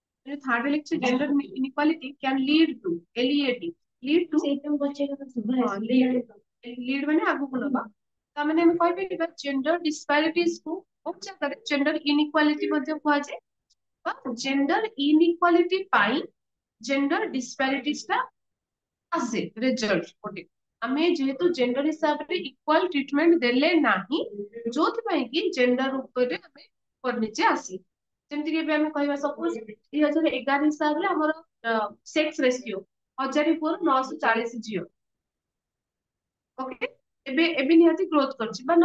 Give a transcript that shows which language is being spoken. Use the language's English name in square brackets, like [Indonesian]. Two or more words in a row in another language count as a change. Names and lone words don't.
[English] थर्ड ଲେଖିଛି gender inequality can lead to LEAD lead to [Odia] ସେଇଟା ମୁଁ ପଚାରିବାକୁ lead ମାନେ ଆଗକୁ ନବା ତା ମାନେ ଆମେ କହିପାରିବା [English] gender disparities [Odia] କୁ ବହୁତ ଜାଗାରେ [English] gender inequality [Odia] ମଧ୍ୟ କୁହାଯାଏ ବା [English] gender inequality [Odia] ପାଇଁ [English] gender disparities [Odia] ଟା ଆସେ ରେଜଲ୍ଟ ଗୋଟେ ଆମେ ଯେହେତୁ ଜେଣ୍ଡର ହିସାବରେ [English] equal treatment [Odia] ଦେଲେ ନାହିଁ ଯୋଉଥିପାଇଁ କି ଜେଣ୍ଡର ଉପରେ ଆମେ ନିଜେ ଆସି ଯେମିତି କି ଏବେ ଆମେ କହିବା ସପୋଜ 2011 ହିସାବରେ ଆମର [English] sex ratio [Odia] 1000 ପୁଅରୁ 940 ଝିଅ ଓକେ ଏବେ ଏବେ ନିହାତି ଗ୍ରୋଥ କରିଛି ବା